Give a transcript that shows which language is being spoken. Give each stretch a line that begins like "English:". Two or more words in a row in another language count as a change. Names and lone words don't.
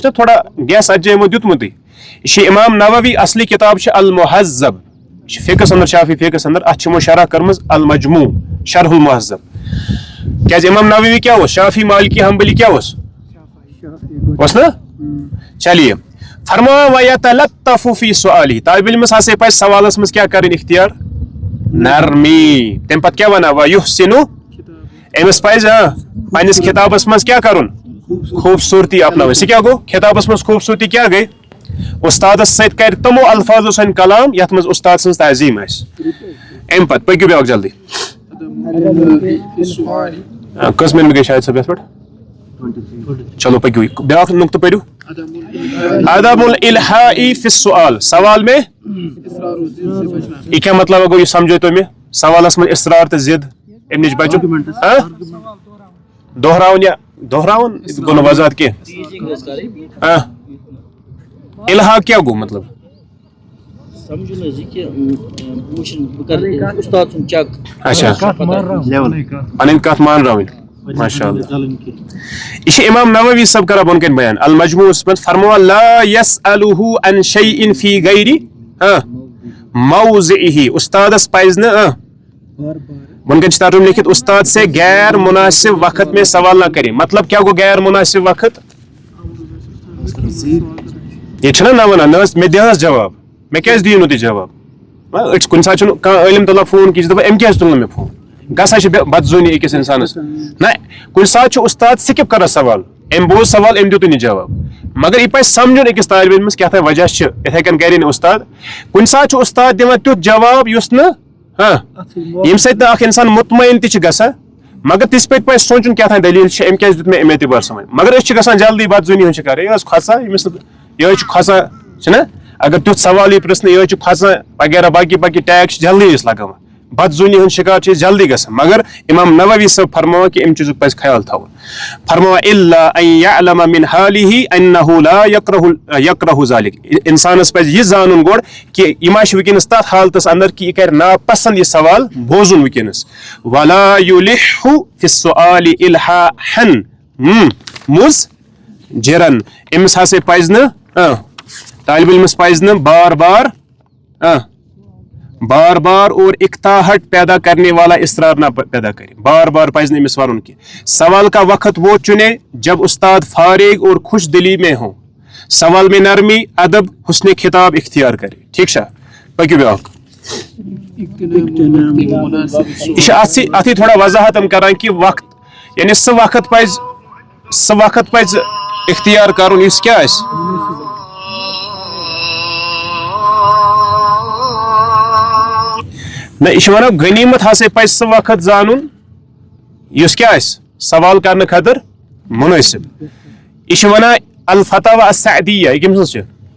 Kashmiri: نہ تھوڑا گیس اتھ جایہِ یِمو دیُتمُتٕے یہِ چھِ امام نووی اصلی کِتاب چھِ المہذب یہِ چھِ فقہس انٛدر شافی فقہس انٛدر اتھ چھِ یِمو شرح کٔرمٕژ
Arabic: المجموع شرح المہذب
Kashmiri: کیازِ امام نووی کیاہ اوس شافی مالکی حنبلی کیاہ اوس نا چلیے فرما
Arabic: ویتلطف فی سؤالہ
Kashmiri: طالب علمس ہسا پزِ سوالس منٛز کیاہ کرٕنۍ اختیار نرمی تمہِ پتہٕ کیاہ ونان ویحسن أمِس پزِ پننس خطابس منٛز کیاہ کرُن خوٗبصوٗرتی اپناوٕنۍ سُہ کیاہ گوٚو خطابس منٛز خوٗبصوٗرتی کیاہ گٔے استادس سۭتۍ کرِ تِمو الفاظو سۭتۍ کلام یتھ منٛز استاد سٕنٛز تعظیٖم آسہِ امہِ پتہٕ پٔکِو بیاکھ جلدی کٔژ مِنٹ گٔے شاید صٲب یتھ پٮ۪ٹھ چلو پٔکِو بیاکھ نقطہٕ پٔرِو
Arabic: عدم الالحاء فی السؤال
Urdu: سوال میں یہ کیا مطلب
Kashmiri: گوٚو یہِ سمجھو تُہۍ مےٚ سوالس منٛز اصرار تہٕ ضد امہِ نِش بچُن دۄہراوُن یا دۄہراوُن گوٚو نہٕ وضاحت کینٛہہ الحاق کیاہ گوٚو مطلب اچھا پنٕنۍ کتھ مانراوٕنۍ ماشاء اللہ یہ چھُ امام نووی صٲب کران بۄن کَنۍ بیان المجموعس منٛز فرماوا
Arabic: لا یسألہ عن شیء فی غیر موضعہ
Kashmiri: استادس پزِ نہٕ بۄن کَنۍ چھُ ترجمہ لیکھِتھ
Urdu: استاد سے غیر مناسب وقت میں سوال نہ کرے
Kashmiri: مطلب کیاہ گوٚو غیر مناسب وقت ییٚتہِ چھِنہ نہ ونان نہ حظ مےٚ دِ حظ جواب مےٚ کیازِ دِیِو نہٕ تُہۍ جواب کُنہِ ساتہٕ چھُنہٕ کانٛہہ عٲلِم تُلان فون کہِ یہِ چھُ دپان أمۍ کیازِ تُل نہٕ مےٚ فون گژھان چھِ بدظوٗنی أکِس انسانس نہ کُنہِ ساتہٕ چھُ استاد سِکِپ کران سوال ام بوز سوال ام دیت جواب مگر یہ پہ سمجھن أکس طالب علمس
Urdu: کیا تھا وجہ
Kashmiri: اتھے کن کرن استاد کن سات استاد دِوان تیُتھ جواب یُس نہٕ ییٚمہِ سۭتۍ نہٕ اکھ انسان مطمئن تہِ چھُ گژھان مگر تِژھ پٲٹھۍ پزِ سونچُن
Urdu: کیا تھا دلیل
Kashmiri: چھِ أمۍ کیازِ دیُت مےٚ اَمہِ اعتبار سمجھ مگر أسۍ چھِ گژھان جلدی بد زُنی ہُنٛد شِکار یہِ ٲس کھۄژان ییٚمِس یِہوے چھُ کھۄژان چھُنہ اگر تیُتھ سوال یی پرژھنہٕ یِہوے چھُ کھۄژان وغیرہ باقی باقی ٹیگ چھِ جلدی أسۍ لگاوان بد زُنی ہُنٛد شِکار چھِ أسۍ جلدی گژھان مگر امام نووی صٲب فرماوان کہِ اَمہِ چیٖزُک پزِ خیال تھاوُن فرماوان
Arabic: الا ان يعلم من حاله انه لا يكره ذلك
Kashmiri: انسانس پزِ یہِ زانُن گۄڈٕ کہِ یہِ ما چھِ وٕنکیٚنس تتھ حالتس اندر کہِ یہِ کرِ ناپسنٛد یہِ سوال بوزُن وٕنکیٚنس
Arabic: ولا يلح في السؤال الحاحا
Urdu: مزجرا
Kashmiri: أمِس ہسا پزِ نہٕ طالب علمس پزِ نہٕ
Urdu: بار بار اور اکتاہٹ پیدا کرنے والا اصرار نہ پیدا کرے
Kashmiri: بار بار پزِ نہٕ أمِس ونُن کینٛہہ
Urdu: سوال کا وقت وہ چنے جب استاد فارغ اور خوش دلی میں ہو سوال میں نرمی ادب حسن خطاب اختیار کرے
Kashmiri: ٹھیک چھا پٔکِو بیٛاکھ یہ چھِ اتھی تھوڑا وضاحت ہم کران کہ وقت یعنی سُہ وقت پزِ اختیار کرُن یُس کیٛاہ آسہِ نہ یہ ونان غنیمت ہسا پزِ سُہ وقت زانُن یُس کیٛاہ آسہِ سوال کرنہٕ خٲطرٕ منٲسب یہ چھِ ونان الفتاوی السعدیہ یہ کٔمۍ سٕنٛز چھِ